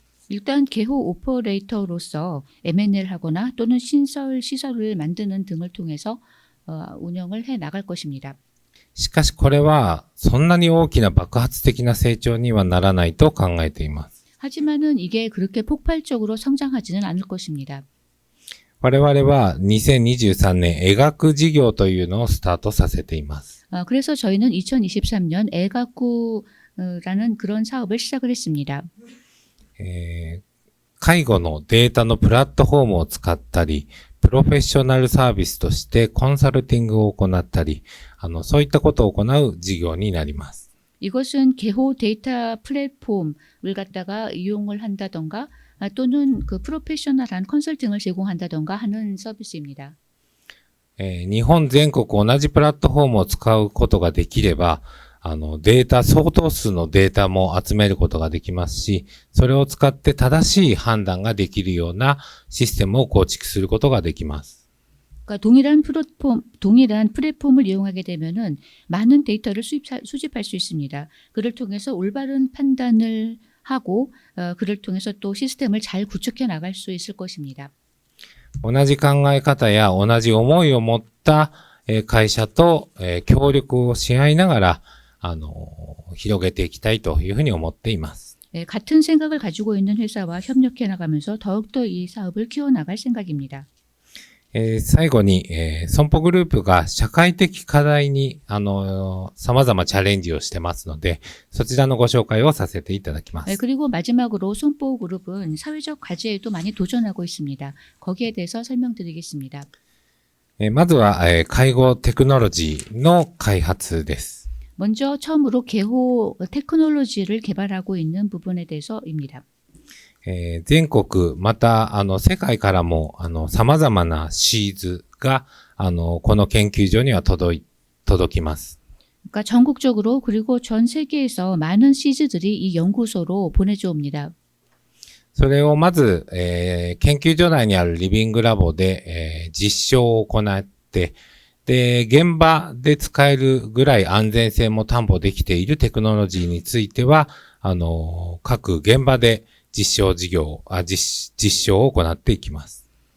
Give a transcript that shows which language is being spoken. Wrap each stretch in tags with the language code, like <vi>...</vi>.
<ko>일단 개호 오퍼레이터로서 M&A를 하거나 또는 시설을 만드는 등을 통해서 운영을 해 나갈 것입니다.</ko> <ja>しかしこれはそんなに大きな爆発的な成長にはならないと考えています。</ja> <ko>하지만은 이게 그렇게 폭발적으로 성장하지는 않을 것입니다.</ko> <ja>我々は2023年絵学事業というのをスタートさせています。</ja> <ko>그래서 저희는 2023년 애가꾸라는 그런 사업을 시작을 했습니다.</ko> <ja>介護のデータのプラットフォームを使ったり、プロフェッショナルサービスとしてコンサルティングを行ったり、そういったことを行う事業になります。</ja> <ko>이것은 개호 데이터 플랫폼을 갖다가 이용을 한다던가 또는 그 프로페셔널한 컨설팅을 제공한다던가 하는 서비스입니다.</ko> <ja>日本全国同じプラットフォームを使うことができれば、相当数のデータも集めることができますし、それを使って正しい判断ができるようなシステムを構築することができます。</ja> <ko>그러니까 동일한 플랫폼을 이용하게 되면은 많은 데이터를 수집할 수 있습니다. 그를 통해서 올바른 판단을 하고 그를 통해서 또 시스템을 잘 구축해 나갈 수 있을 것입니다.</ko> <ja>同じ考え方や同じ思いを持った会社と協力をし合いながら広げていきたいというふうに思っています。</ja> <ko>같은 생각을 가지고 있는 회사와 협력해 나가면서 더욱더 이 사업을 키워나갈 생각입니다.</ko> <ja>最後に、損保グループが社会的課題に、様々チャレンジをしてますので、そちらのご紹介をさせていただきます。</ja> <ko>그리고 마지막으로 손보그룹은 사회적 과제에도 많이 도전하고 있습니다. 거기에 대해서 설명드리겠습니다.</ko> <ja>まずは、介護テクノロジーの開発です。</ja> <ko>먼저 처음으로 개호 테크놀로지를 개발하고 있는 부분에 대해서입니다.</ko> <ja>全国、また、世界からも、様々なシーズが、この研究所には届きます。</ja> <ko>그러니까 전국적으로 그리고 전 세계에서 많은 시즈들이 이 연구소로 보내져 옵니다.</ko> <ja>それをまず、研究所内にあるリビングラボで、実証を行って、で、現場で使えるぐらい安全性も担保できているテクノロジーについては、各現場で実証を行っていきます。</ja>